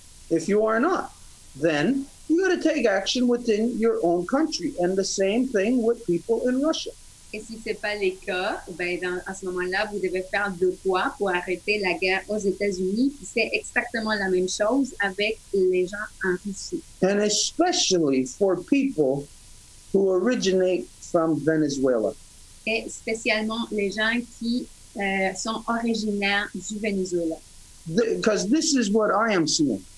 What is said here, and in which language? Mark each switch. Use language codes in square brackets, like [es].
[en] If you are not, then you got to take action within your own country, and the same thing with people in Russia. [fr] Et si ce n'est pas le cas, ben à ce moment-là, vous devez faire de quoi pour arrêter la guerre aux États-Unis. Puis c'est exactement la même chose avec les gens en Russie. [en] And especially for people who originate from Venezuela. [fr] Et spécialement les gens qui sont originaires du Venezuela. [en] Because this is what I am seeing.